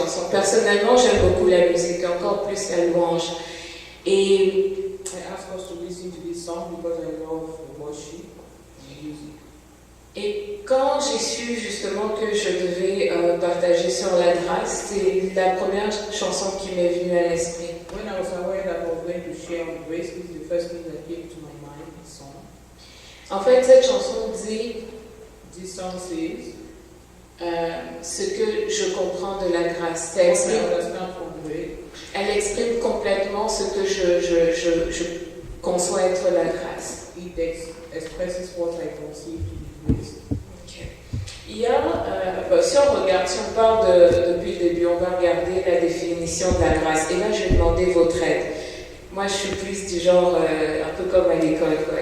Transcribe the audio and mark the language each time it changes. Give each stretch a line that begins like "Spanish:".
French: Personnellement, j'aime beaucoup la musique, encore plus la louange. Et
English: I asked us to listen to this song because I love worship and music.
French: Et quand j'ai su justement que je devais partager sur la grâce, c'est la première chanson qui m'est venue à l'esprit.
English: When I was aware that I was going to share on grace, this is the first thing that came to my mind, this song.
French: En fait, cette chanson dit
English: This song says,
French: ce que je comprends de la grâce.
English: what I understand from grace.
French: Elle exprime complètement ce que je conçois être la grâce.
English: It expresses what I conceive to be grace. Okay.
French: Il y a, si on part depuis le début, on va regarder la définition de la grâce. Et là, je vais demander votre aide. Moi, je suis plus du genre, un peu comme à l'école, quoi.